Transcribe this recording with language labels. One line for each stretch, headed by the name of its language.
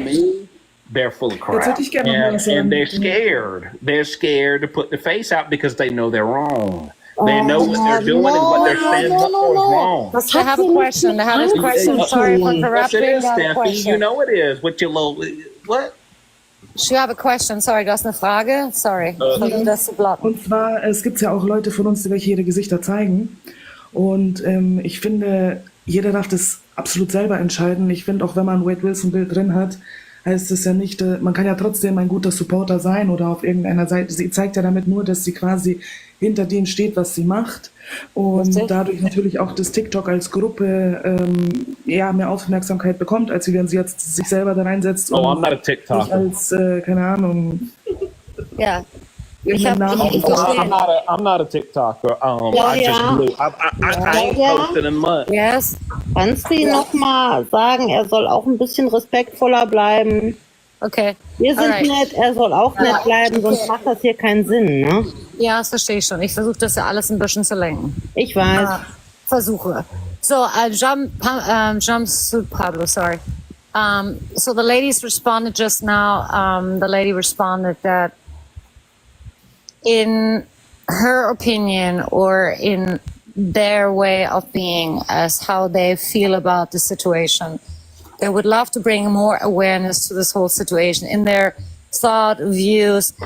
English: to me, they're full of crap, and they're scared. They're scared to put the face out because they know they're wrong. They know what they're doing and what they're standing up for is wrong. I have a question. Sorry for interrupting. Yes, it is, Steffi. You know it is. What you little what?
German: Ich habe eine question. Sorry, du hast eine Frage? Sorry. Das zu blocken. Und zwar, es gibt ja auch Leute von uns, die welche ihre Gesichter zeigen. Und ich finde, jeder darf das absolut selber entscheiden. Ich finde, auch wenn man ein Wade Wilson-Bild drin hat, heißt es ja nicht, man kann ja trotzdem ein guter Supporter sein oder auf irgendeiner Seite. Sie zeigt ja damit nur, dass sie quasi hinter dem steht, was sie macht. Und dadurch natürlich auch das TikTok als Gruppe mehr Aufmerksamkeit bekommt, als wenn sie jetzt sich selber da reinsetzt.
English: I'm not a TikToker.
German: Als, keine Ahnung. Ja.
English: I'm not a TikToker. I ain't posted in months. Yes.
German: Kannst du ihn nochmal sagen, er soll auch ein bisschen respektvoller bleiben? Okay. Wir sind nett, er soll auch nett bleiben, sonst macht das hier keinen Sinn, ne? Ja, das verstehe ich schon. Ich versuche das ja alles ein bisschen zu lenken. Ich weiß. Versuche.
English: So, Jumpsuit Pablo, sorry. So the ladies responded just now. The lady responded that in her opinion or in their way of being as how they feel about the situation, they would love to bring more awareness to this whole situation in their thought, views.